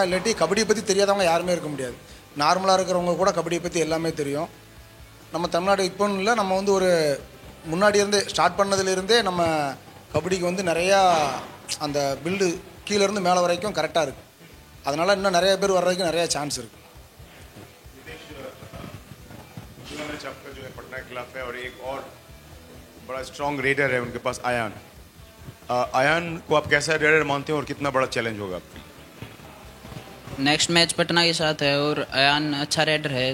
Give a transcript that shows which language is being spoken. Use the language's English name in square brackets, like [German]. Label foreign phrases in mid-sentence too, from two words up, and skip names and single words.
[Tamil] இல்லாட்டி கபடியை பற்றி தெரியாதவங்க யாருமே இருக்க முடியாது. நார்மலாக இருக்கிறவங்க கூட கபடியை பற்றி எல்லாமே தெரியும். நம்ம தமிழ்நாடு இப்போன்னு இல்லை, நம்ம வந்து ஒரு முன்னாடி இருந்தே ஸ்டார்ட் பண்ணதுலேருந்தே நம்ம கபடிக்கு வந்து நிறையா அந்த பில்டு கீழேருந்து மேலே வரைக்கும் கரெக்டாக இருக்குது. அதனால் இன்னும் நிறைய பேர் வர்றதுக்கு நிறையா சான்ஸ் இருக்குது. [Hindi] पटना खिलाफ है और एक और बड़ा स्ट्रॉन्ग रेडर है उनके पास, अयान। अयान को आप कैसा रेडर मानते हैं और कितना बड़ा चैलेंज होगा आपके? नेक्स्ट मैच पटना के साथ है और अयान अच्छा रेडर है।